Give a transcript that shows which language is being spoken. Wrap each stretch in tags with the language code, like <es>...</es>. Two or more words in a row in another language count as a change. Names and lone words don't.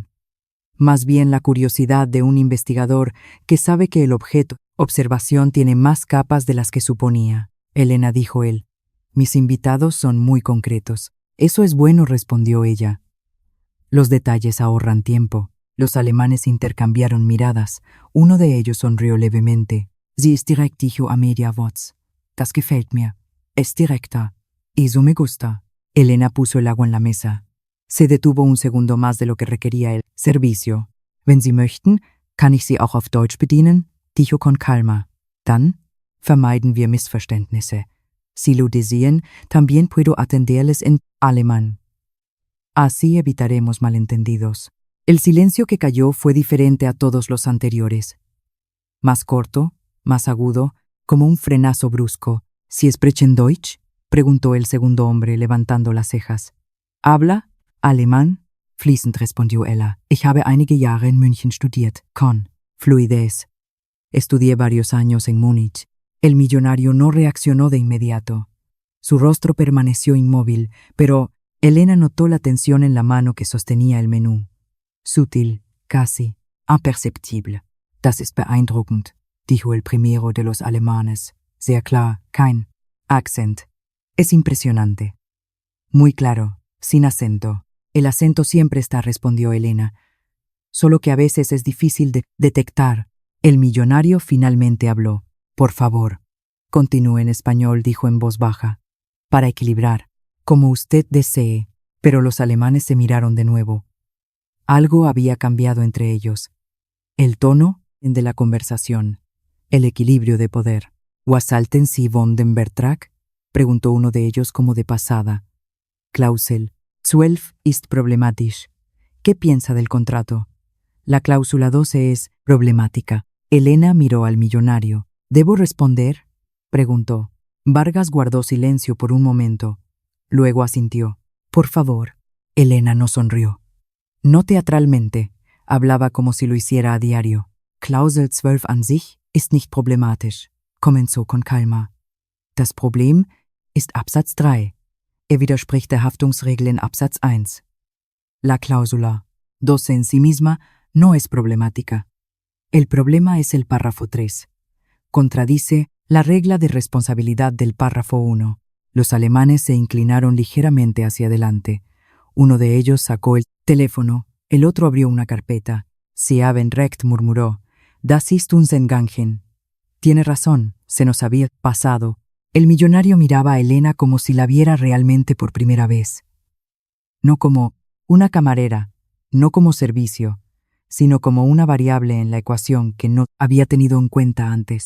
<es>Más bien la curiosidad de un investigador que sabe que el objeto observación tiene más capas de las que suponía. «Elena», dijo él, «mis invitados son muy concretos». «Eso es bueno», respondió ella. «Los detalles ahorran tiempo». Los alemanes intercambiaron miradas. Uno de ellos sonrió levemente.</es> <de>«Sie ist direkt»,</de> <es>dijo a media voz.</es> <de>«Das gefällt mir.</de> <es>Es directa. Eso me gusta». Elena puso el agua en la mesa. Se detuvo un segundo más de lo que requería el servicio.</es> <de>«Wenn Sie möchten, kann ich Sie auch auf Deutsch bedienen»,</de> <es>dijo con calma.</es> <de>«Dann vermeiden wir Missverständnisse.</de> <es>Si lo desean, también puedo atenderles en alemán. Así evitaremos malentendidos». El silencio que cayó fue diferente a todos los anteriores. Más corto, más agudo, como un frenazo brusco.</es> <de>«¿Sie sprechen Deutsch?»,</de> <es>preguntó el segundo hombre, levantando las cejas. «¿Habla alemán?» «Fließend», respondió ella.</es> <de>«Ich habe einige Jahre en München studiert,</de> <es>con fluidez». «Estudié varios años en Múnich». El millonario no reaccionó de inmediato. Su rostro permaneció inmóvil, pero Elena notó la tensión en la mano que sostenía el menú. «Sutil, casi imperceptible».</es> <de>«Das ist beeindruckend»,</de> <es>dijo el primero de los alemanes.</es> <de>«Sehr klar, kein Akzent».</de> <es>«Es impresionante». «Muy claro, sin acento». «El acento siempre está», respondió Elena. «Solo que a veces es difícil de detectar». El millonario finalmente habló. «Por favor, continúe en español», dijo en voz baja. «Para equilibrar, como usted desee». Pero los alemanes se miraron de nuevo. Algo había cambiado entre ellos. El tono de la conversación. El equilibrio de poder.</es> <de>«Was halten Sie von dem Vertrag?»,</de> <es>preguntó uno de ellos como de pasada.</es> <de>«Klausel 12 ist problematisch».</de> <es>«¿Qué piensa del contrato?» «La cláusula 12 es problemática». Elena miró al millonario. «¿Debo responder?», preguntó. Vargas guardó silencio por un momento. Luego asintió. «Por favor». Elena no sonrió. No teatralmente. Hablaba como si lo hiciera a diario.</es> <de>«Klausel 12 an sich ist nicht problematisch»,</de> <es>comenzó con calma.</es> <de>«Das Problem ist Absatz 3. Widerspricht der Haftungsregel en Absatz 1.</de> <es>La cláusula 12 en sí misma no es problemática. El problema es el párrafo 3. Contradice la regla de responsabilidad del párrafo 1. Los alemanes se inclinaron ligeramente hacia adelante. Uno de ellos sacó el teléfono, el otro abrió una carpeta.</es> <de>«Sie haben recht», murmuró. «Das ist uns entgangen».</de> <es>«Tiene razón, se nos había pasado». El millonario miraba a Elena como si la viera realmente por primera vez. No como una camarera, no como servicio, sino como una variable en la ecuación que no había tenido en cuenta antes.</es>